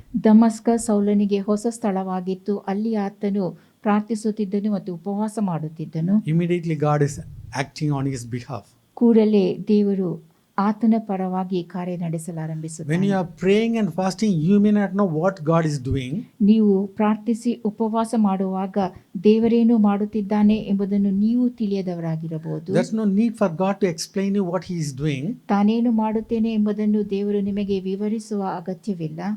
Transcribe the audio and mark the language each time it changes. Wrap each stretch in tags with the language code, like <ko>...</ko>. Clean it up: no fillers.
<kn>ದಮಸ್ಕ ಸೌಲನಿಗೆ ಹೊಸ ಸ್ಥಳವಾಗಿತ್ತು. ಅಲ್ಲಿ ಆತನು ಪ್ರಾರ್ಥಿಸುತ್ತಿದ್ದನು ಮತ್ತು ಉಪವಾಸ ಮಾಡುತ್ತಿದ್ದನು.</kn> <en>Immediately God is acting on his behalf.</en> <kn>ಕೂಡಲೇ ದೇವರು ಆತನ ಪರವಾಗಿ ಕಾರ್ಯ</kn> <en>When</en> <kn>ನಡೆಸಲಾರಂಭಿಸುತ್ತಾನೆ.</kn> <en>you are praying and fasting, you may not know what God is doing.</en> <kn>ನೀವು ಪ್ರಾರ್ಥಿಸಿ ಉಪವಾಸ ಮಾಡುವಾಗ ದೇವರೇನು ಮಾಡುತ್ತಿದ್ದಾನೆ ಎಂಬುದನ್ನು ನೀವು ತಿಳಿಯದವರಾಗಿರಬಹುದು.</kn> <en>There's no need for God to explain you what he is doing.</en> <kn>ತಾನೇನು ಮಾಡುತ್ತೇನೆ ಎಂಬುದನ್ನು ದೇವರು ನಿಮಗೆ ವಿವರಿಸುವ ಅಗತ್ಯವಿಲ್ಲ.</kn>